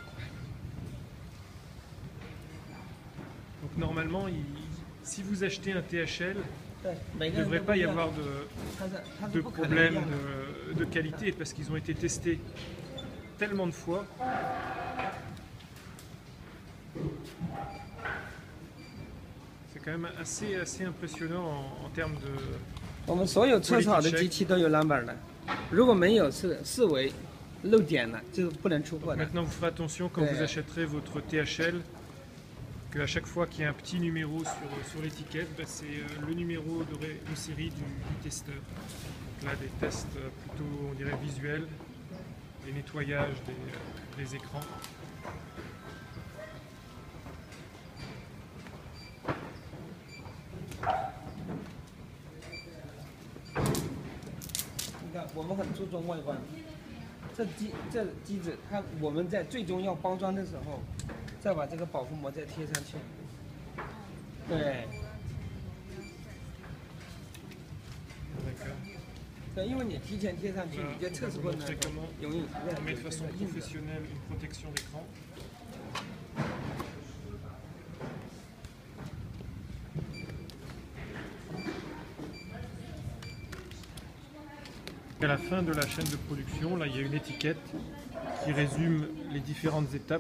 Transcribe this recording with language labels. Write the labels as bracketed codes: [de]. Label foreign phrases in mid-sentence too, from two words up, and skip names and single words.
[fr] Donc normalement, si vous achetez un THL, il ne devrait pas y avoir de problème de qualité parce qu'ils ont été testés tellement de fois. C'est quand même assez impressionnant en termes de... [zh] 我们所有测试好的机器都有 number 的，如果没有视为漏点了，就不能出货的。 [fr] Maintenant, vous ferez attention quand vous achèterez votre THL, qu'à chaque fois qu'il y a un petit numéro sur l'étiquette, c'est le numéro de série du testeur. Donc là, des tests plutôt, on dirait, visuels, et nettoyage des écrans. Regarde, [zh] 我们很注重外观。这机子，我们在最终要包装的时候，再把这个保护膜再贴上去。对。对，因为你提前贴上去，你在测试过程中容易。 [fr] On met de façon professionnelle une protection d'écran. À la fin de la chaîne de production, là il y a une étiquette qui résume les différentes étapes.